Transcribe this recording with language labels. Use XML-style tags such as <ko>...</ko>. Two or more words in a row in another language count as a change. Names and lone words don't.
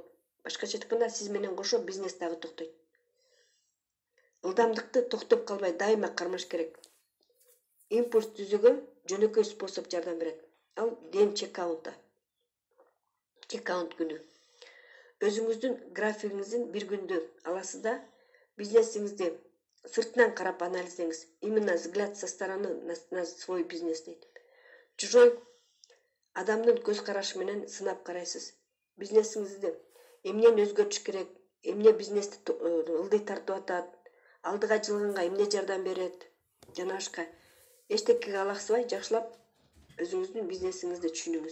<ky>Башкача айтканда, сиз менен кошо бизнес дагы токтойт. Ылдамдыкты токтоп калбай дайыма кармаш керек. Импульс түзүүгө жөнөкөй способ жардам берет. Ал ден чекаунта. Чекаунт күнү. Өзүңүздүн графигиңиздин bir күндү аласыз да, бизнесиңизди сыртынан карап анализдеңиз.</ky> <ru>Именно взгляд со стороны на свой бизнес дейт.</ru> <ky>Чужой адамдын көз карашы менен сынап карайсыз. Бизнесиңизди эмнени өзгөртүш керек, эмне бизнести ылдый тартып атат, алдыга жылганга эмне жардам берет, жана башка. Эчтекеге алаксыбай жакшылап өзүңүздүн бизнесиңизди түшүнүңүз.</ky>